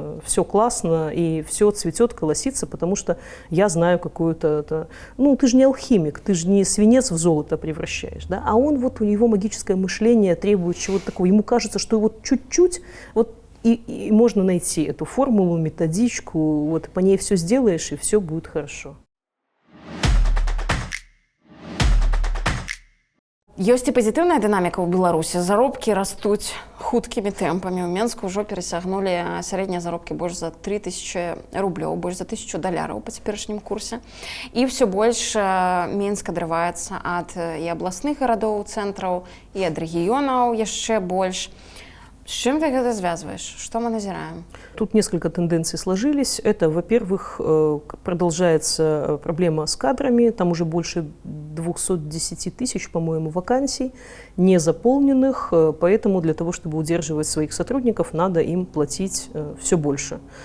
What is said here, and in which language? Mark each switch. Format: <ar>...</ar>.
<ru>все классно, и все цветет, колосится, потому что я знаю какую-то, ну, ты же не алхимик, ты же не свинец в золото превращаешь, да, а он вот, у него магическое мышление требует чего-то такого, ему кажется, что вот чуть-чуть вот и можно найти эту формулу, методичку, вот по ней все сделаешь, и все будет хорошо.</ru> <be>Ёсць і пазітыўная дынаміка ў Беларусі. Заробкі растуць хуткімі тэмпамі. У Менску ўжо перасягнулі сярэднія заробкі больш за 3000 рублёў, больш за 1000 даляраў па цяперашнім курсе. І ўсё больш Менск адрываецца ад і абласных гарадоў, цэнтраў, і ад рэгіёнаў яшчэ больш.</be> <ru>С чем ты это связываешь? Что мы назираем? Тут несколько тенденций сложились. Это, во-первых, продолжается проблема с кадрами. Там уже больше 210 тысяч, по-моему, вакансий, не заполненных. Поэтому для того, чтобы удерживать своих сотрудников, надо им платить все больше.</ru>